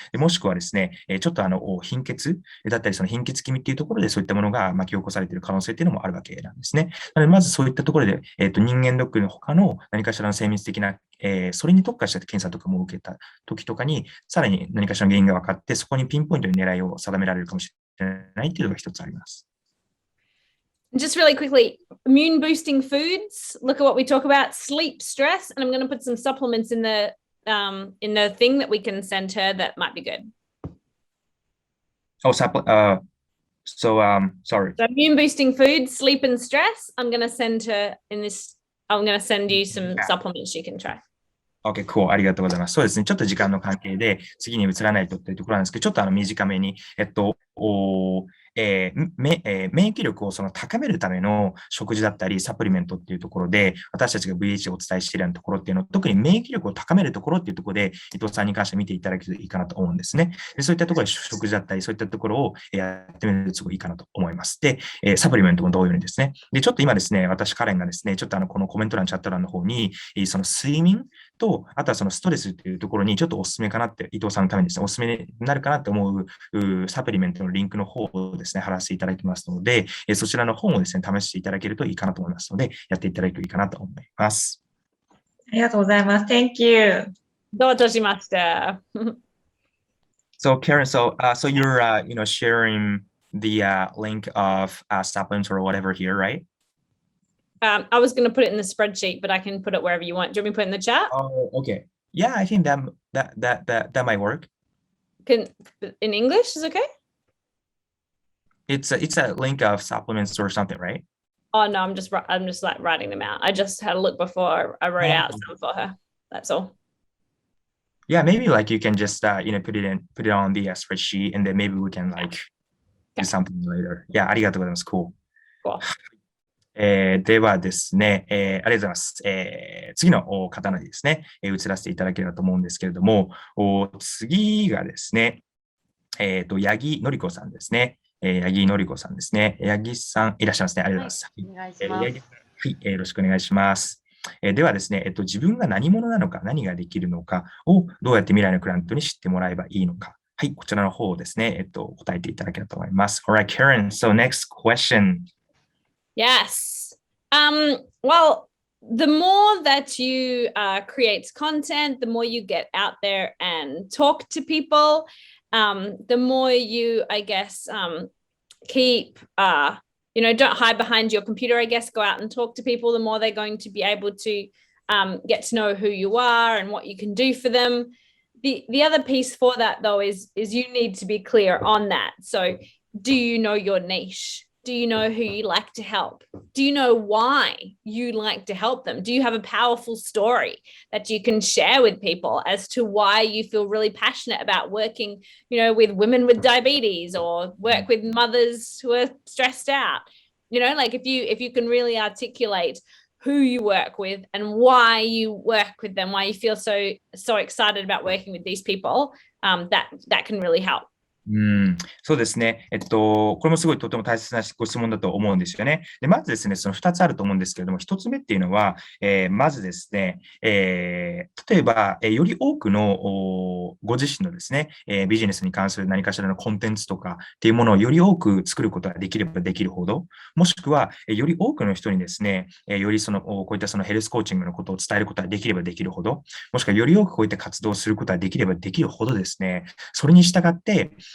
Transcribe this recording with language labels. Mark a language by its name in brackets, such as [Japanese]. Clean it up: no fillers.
[Japanese] でもしくはですね、ちょっと貧血だったり、その貧血気味っていうところでそういったものが巻き起こされている可能性っていうのもあるわけなんですね。なので、まずそういったところで、人間ドックの他の何かしらの精密的な、それに特化した検査とかも受けた時とかに、さらに何かしらの原因が分かって、そこにピンポイントに狙いを定められるかもしれないっていうのが一つあります。 [English] Just really quickly, immune boosting foods. Look at what we talk about: sleep, stress, and I'm going to put some supplements in the thing that we can send her that might be good. Oh, sorry. So immune boosting foods, sleep, and stress. I'm going to send her in this. I'm going to send you some supplements she can try. OK, cool. [Japanese] ありがとうございます。そうですね。ちょっと時間の関係で次に移らないとっていうところなんですけど、ちょっと短めに、免疫力をその高めるための食事だったり、サプリメントっていうところで、私たちが VH をお伝えしているようなところっていうのを、特に免疫力を高めるところっていうところで、伊藤さんに関して見ていただけるといいかなと思うんですね。でそういったところで食事だったり、そういったところをやってみるとすごいいいかなと思います。で、サプリメントも同様にですね。で、ちょっと今ですね、私、カレンがですね、ちょっとこのコメント欄、チャット欄の方に、その睡眠と、あとはそのストレスっていうところにちょっとお勧めかなって、伊藤さんのためにですね、お勧めになるかなって思うサプリメントのリンクの方をですね、貼らせていただきますので、そちらの方もですね、試していただけるといいかなと思いますので、やっていただけるといいかなと思います。ありがとうございます。 [English] Thank you. [Japanese] どうしました。 [English] So Karen, so you're sharing the link of supplements or whatever here, right? I was going to put it in the spreadsheet, but I can put it wherever you want. Do you want me to put it in the chat? Oh, okay. Yeah, I think that might work. In English is okay? It's a link of supplements or something, right? Oh no, I'm just like writing them out. I just had a look before I wrote out some for her. That's all. Yeah, maybe like you can just put it on the spreadsheet, and then maybe we can like do something later. [Japanese] Yeah, ありがとうございます。 [English] Cool. Cool. [Japanese] ではですね、ありがとうございます。次の方にですね、移らせていただければと思うんですけれども、次がですね、八木のりこさんですね。八木のりこさんですね。八木さんいらっしゃいますね。ありがとうございます。お願いします。はい、よろしくお願いします。ではですね、自分が何者なのか、何ができるのかをどうやって未来のクライアントに知ってもらえばいいのか。はい、こちらの方をですね、答えていただければと思います。 [English] Alright, Karen, so next question. Yes. Well, the more that you create content, the more you get out there and talk to people, the more you, I guess, keep, don't hide behind your computer, I guess, go out and talk to people, the more they're going to be able to get to know who you are and what you can do for them. The other piece for that, though, is you need to be clear on that. So do you know your niche? Do you know who you like to help? Do you know why you like to help them? Do you have a powerful story that you can share with people as to why you feel really passionate about working, with women with diabetes or work with mothers who are stressed out? Like if you can really articulate who you work with and why you work with them, why you feel so excited about working with these people, that can really help. [Japanese] そうですね。これもすごいとても大切なご質問だと思うんですよね。で、まずですね、その2つあると思うんですけれども、1つ目っていうのは、まずですね、例えば、より多くのご自身のですね、ビジネスに関する何かしらのコンテンツとかっていうものをより多く作ることができればできるほど、もしくは、より多くの人にですね、よりこういったそのヘルスコーチングのことを伝えることができればできるほど、もしくはより多くこういった活動をすることができればできるほどですね、それに従って、